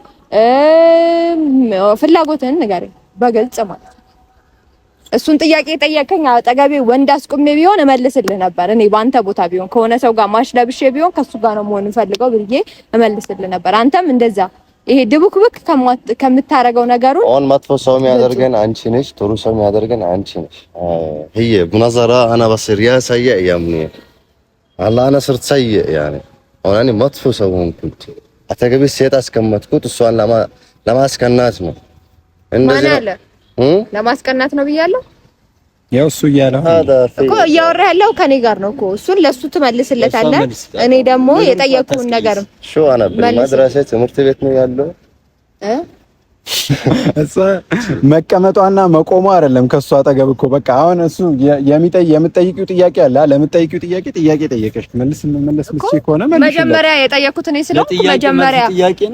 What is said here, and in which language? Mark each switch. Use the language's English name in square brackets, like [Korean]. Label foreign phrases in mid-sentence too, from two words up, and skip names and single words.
[Amharic] ፍላጎትህን ንገረኝ በግልጽ ማለት ነው። እሱን ጥያቄ ጠየቀኝ። አጠገቤ ወንድ አስቁሜ ቢሆን እመልስልህ ነበር። እኔ ባንተ ቦታ ቢሆን ከሆነ ሰው ጋር ማሽ ለብሼ ቢሆን ከሱ ጋር ነው መሆን ፈልገው ብዬ እመልስልህ ነበር። አንተም እንደዛ ይሄ ድቡክብክ ከምታረገው ነገሩ አሁን መጥፎ ሰው የሚያደርገን አንቺ ነሽ፣ ጥሩ ሰው የሚያደርገን አንቺ ነሽ። [Arabic] هي بنظرة انا بصير يا سيء يا منيح والله انا صرت سيء يعني [Amharic] አሁን እኔ መጥፎ ሰው ሆንኩት። አጠገቤ ሴት አስቀመጥኩት እሷን ለማስቀናት ነው። እንደዚህ ለማስቀናት ነው ብያለሁ። ያው እሱ እያለ እኮ እያወራህ ያለው ከኔ ጋር ነው እኮ። እሱን ለሱ ትመልስለታለህ። እኔ ደግሞ የጠየቅኩህን ነገር [Arabic] شو انا بالمدرسة [Amharic] ትምህርት ቤት ነው ያለው እሷ መቀመጧና መቆሟ አይደለም ከሷ አጠገብ እኮ በቃ አሁን እሱ የምጠይቂው ጥያቄ አለ ለምጠይቂው ጥያቄ ጠየቀሽ መልስ ከሆነ መልስ መጀመሪያ የጠየኩት እኔ ስለሆንኩ መጀመሪያ ጥያቄ ነው